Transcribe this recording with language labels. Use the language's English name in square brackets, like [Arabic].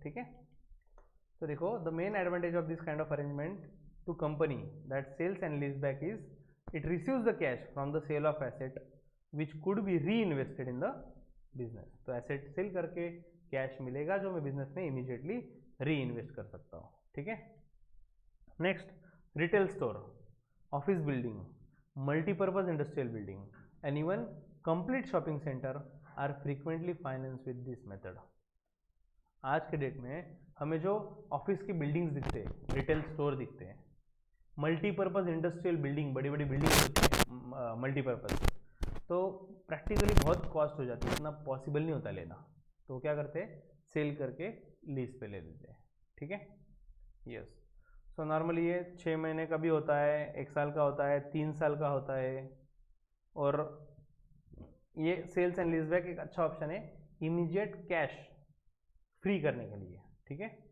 [Hindi] ठीक है, तो देखो, [English] The main advantage of this kind of arrangement to company that sells and lease back is it receives the cash from the sale of asset which could be reinvested in the business. [Hindi] तो asset cell करके cash मिलेगा, जो मैं business में immediately री invest कर सकता हूँ. ठीक है, [English] Next, retail store, office building, multi-purpose industrial building and even complete shopping center are frequently financed with this method. [Hindi] आज के डेट में हमें जो ऑफिस की बिल्डिंग्स दिखते हैं, रिटेल स्टोर दिखते हैं, मल्टीपर्पज इंडस्ट्रियल बिल्डिंग, बड़ी बड़ी बिल्डिंग होती है मल्टीपर्पज, तो प्रैक्टिकली बहुत कॉस्ट हो जाती है, इतना पॉसिबल नहीं होता लेना. तो क्या करते हैं, सेल करके लीज पे ले लेते हैं, ठीक है। यस, सो नॉर्मली ये 6 महीने का भी होता है, 1 साल का होता है, 3 साल का होता है, और ये सेल्स एंड लीज बैक एक अच्छा ऑप्शन है इमीडिएट कैश फ्री करने के लिए, ठीक है।